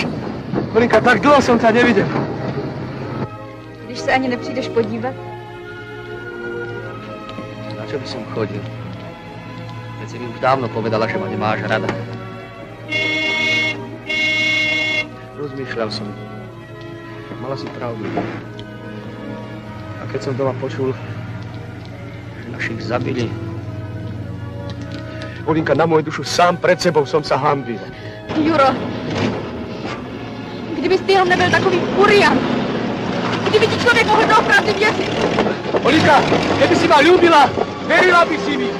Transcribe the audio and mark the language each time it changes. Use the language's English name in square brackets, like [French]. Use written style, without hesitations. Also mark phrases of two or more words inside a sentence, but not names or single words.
[Czech] Kolinka, tak dlouho jsem tě neviděl. Když se ani nepřijdeš podívat? [Slovak] Na čo by som chodil? Veď si mi už dávno povedala, že ma nemáš rada. Rozmýšľal som. Mala si pravdu. A keď som doma počul, že našich zabili, Kolinka, na moju dušu, [Czech] sám před sebou jsem se hanbil. Juro, kdybys ty jenom nebyl takový furian, kdyby ti člověk mohl doopravdy věřit. [Slovak] Kolinka, kdyby si ma ľúbila, verila by si mi.